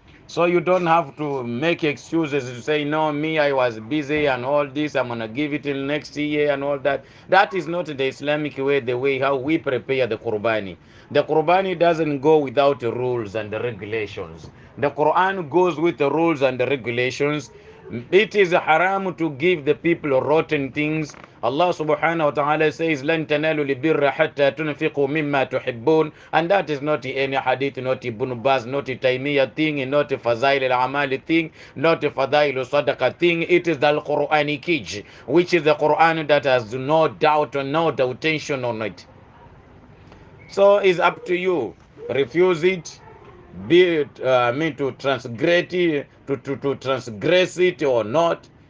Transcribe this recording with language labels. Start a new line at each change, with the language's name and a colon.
English: So you don't have to make excuses to say, no, me, I was busy and all this, I'm going to give it till next year and all that. That is not the Islamic way, the way how we prepare the Qurbani. The Qurbani doesn't go without the rules and the regulations. The Quran goes with the rules and the regulations. It is haram to give the people rotten things. Allah subhanahu wa ta'ala says,
Arabic: لَن تَنَالُوا الْبِرَّ حَتَّى تُنْفِقُوا مِمَّا تُحِبُّونَ.
English: And that is not any hadith, not Ibn Baz, not Taymiyyah thing, not Fazail al-Amali thing, not Fadail al-Sadaqa thing. It is the Qur'ani Kij, which is the Quran that has no doubt or no doubtation on it. So it's up to you. Refuse it, be it, to transgress it, to transgress it or not.